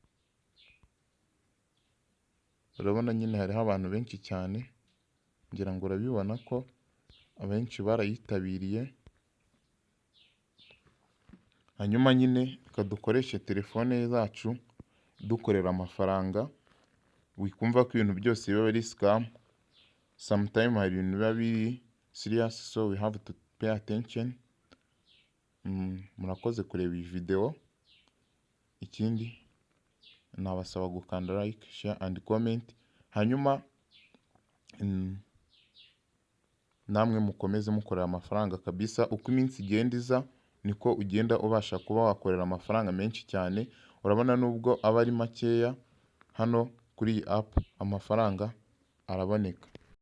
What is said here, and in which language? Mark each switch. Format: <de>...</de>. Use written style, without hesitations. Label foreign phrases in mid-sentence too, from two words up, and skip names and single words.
<rw>Urabona nyine hariho abantu benshi cyane, ngira ngo urabibona ko abenshi barayitabiriye. Hanyuma nyine reka dukoreshe telefone zacu dukorera amafaranga. Wikumva ko ibintu byose biba ari scam.</rw> <en>Sometime</en> <rw>hari ibintu biba biri</rw> <en>serious, so we have to pay attention.</en> <rw>Murakoze kureba iyi video. Ikindi nabasaba gukanda</rw> <en>like, share and comment.</en> <rw>Hanyuma namwe mukomeze mukorera amafaranga kabisa. Uko iminsi igenda iza niko ugenda ubasha kuba wakorera amafaranga menshi cyane. Urabona nubwo aba ari makeya, hano kuri iyi app amafaranga araboneka.</rw>